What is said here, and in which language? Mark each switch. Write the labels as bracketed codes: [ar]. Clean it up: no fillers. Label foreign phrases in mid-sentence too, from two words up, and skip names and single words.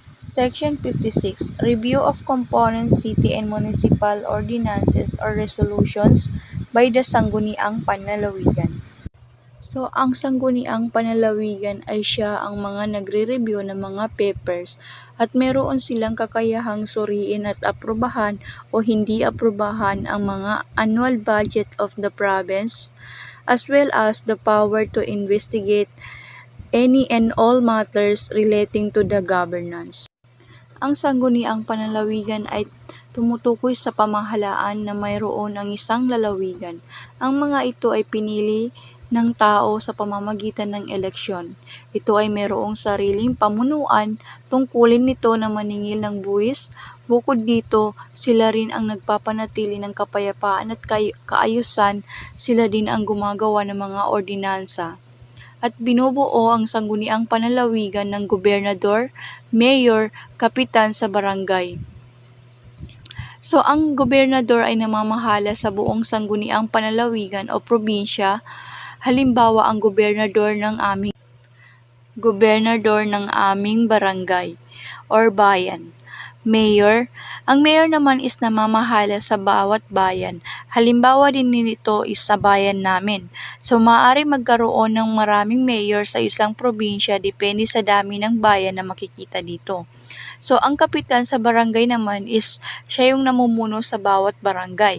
[en] Section 56. Review of component city and municipal ordinances or resolutions by the Sangguniang Panlalawigan. [tl] So, ang Sangguniang Panlalawigan ay siya ang mga nagre-review ng mga papers at meron silang kakayahang suriin at aprobahan o hindi aprobahan ang mga [en] annual budget of the province as well as the power to investigate any and all matters relating to the governance. [tl] Ang Sangguniang Panlalawigan ay tumutukoy sa pamahalaan na mayroon ang isang lalawigan. Ang mga ito ay pinili ng tao sa pamamagitan ng eleksyon. Ito ay mayroong sariling pamunuan, tungkulin nito na maningil ng buwis. Bukod dito, sila rin ang nagpapanatili ng kapayapaan at kaayusan, sila din ang gumagawa ng mga ordinansa. At binubuo ang Sangguniang Panlalawigan ng gobernador, mayor, kapitan sa barangay. So, ang gobernador ay namamahala sa buong Sangguniang Panlalawigan o probinsya. Halimbawa, ang gobernador ng aming barangay or bayan. Mayor. Ang mayor naman is namamahala sa bawat bayan. Halimbawa din nito is sa bayan namin. So, maaari magkaroon ng maraming mayor sa isang probinsya depende sa dami ng bayan na makikita dito. So, ang kapitan sa barangay naman is siya yung namumuno sa bawat barangay.